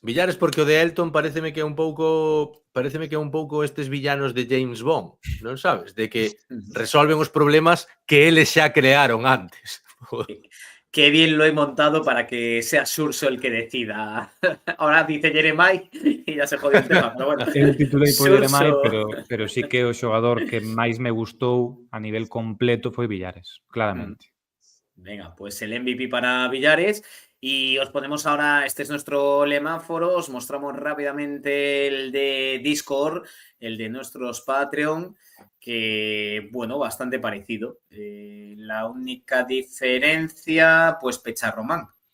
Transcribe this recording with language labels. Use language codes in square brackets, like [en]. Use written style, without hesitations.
[gl] Villares porque o de Elton pareceme que é un pouco estes villanos de James Bond, non sabes? De que resolven os problemas que eles xa crearon antes. [es] Qué bien lo he montado para que sea Surso el que decida. Ahora dice Jeremai y ya se jodió el tema, pero bueno. [gl] Eu titulei por Jeremai, pero sí que o xogador que máis me gustou a nivel completo foi Villares, claramente. [es] Venga, pues el MVP para Villares. Y os ponemos ahora, este es nuestro lemáforo, os mostramos rápidamente el de Discord, el de nuestros Patreon, que, bueno, bastante parecido. La única diferencia, pues Pecha Román.